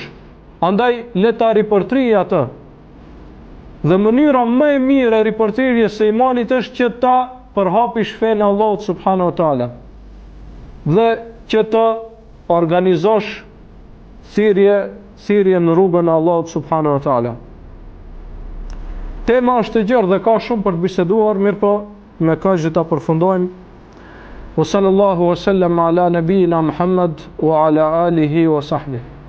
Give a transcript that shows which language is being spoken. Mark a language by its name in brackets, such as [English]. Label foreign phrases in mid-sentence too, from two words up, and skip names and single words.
[Albanian] Andaj le ta ripërtrij atë. Dhe mënyra më e mirë e ripërtrirjes së imanit është që ta përhapish fenë e Allahut [Arabic] سبحانه وتعالى. [Albanian] Dhe që të organizosh thirrje në rrugën e Allahut [Arabic] سبحانه وتعالى. [Albanian] Tema është e gjerë dhe ka shumë për të biseduar, mirë po me kaq që ta përfundojmë. [Arabic] وصلى الله وسلم على نبينا محمد وعلى آله وصحبه.